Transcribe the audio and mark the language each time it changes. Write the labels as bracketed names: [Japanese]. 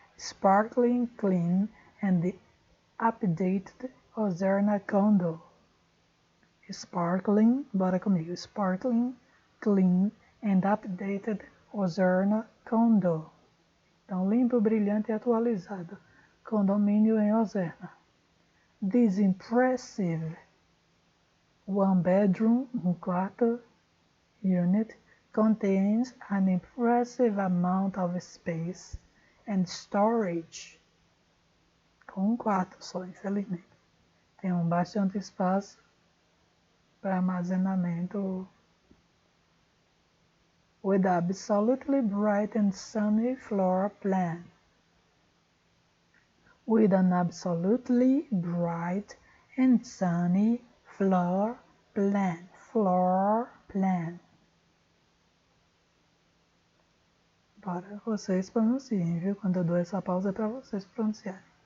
[English] Sparkling, clean and the updated Ozerna condo. Sparkling, [Portuguese] bora comigo. [English] Sparkling, clean and updated Ozerna condo. [Portuguese] Então, limpo, brilhante e atualizado. Condomínio em Ozerna. [English] This impressive one bedroom, quarto, unit contains an impressive amount of space and storage. [Portuguese] Com quarto só, infelizmente. Tem bastante espaço para armazenamento. [English] With absolutely bright and sunny floor plan. With an absolutely bright and sunny floor plan. Floor plan. [Portuguese] Para vocês pronunciem, viu? Quando eu dou essa pausa é para vocês pronunciarem.